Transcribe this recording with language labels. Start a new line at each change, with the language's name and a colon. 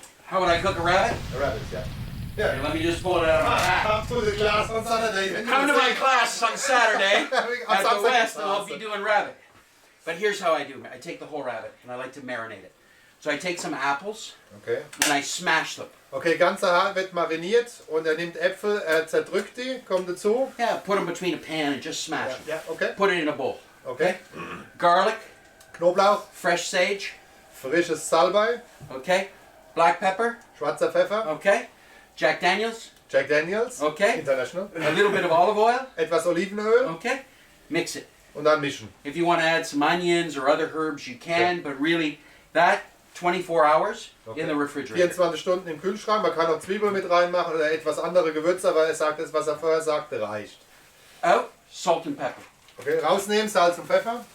English: How would I cook a rabbit? A rabbit, yeah. Here, let me just pull it out of my pack. Come to the class on Saturday. Come to my class on Saturday On at the Saturday. West, and I'll be doing rabbit. But here's how I do it. I take the whole rabbit, and I like to marinate it. So I take some apples, Okay. and I smash them.
German: Okay, ganzer Haar wird mariniert und er nimmt Äpfel, er zerdrückt die, kommt dazu.
English: Yeah, put them between a pan and just smash them.
German: Ja, okay.
English: Put it in a bowl. Okay. Garlic,
German: Knoblauch,
English: fresh sage,
German: frisches Salbei,
English: okay? Black pepper,
German: schwarzer Pfeffer,
English: okay? Jack Daniels,
German: Jack Daniels,
English: okay? International, A little bit of olive oil,
German: etwas Olivenöl
English: okay? Mix it.
German: und dann mischen.
English: If you want to add some onions or other herbs, you can, but really, that 24 hours in the refrigerator.
German: 24 Stunden im Kühlschrank, man kann auch Zwiebeln mit reinmachen oder etwas andere Gewürze, aber er sagt, das, was er vorher sagte, reicht.
English: Out, salt and pepper.
German: Okay, rausnehmen, Salz und Pfeffer,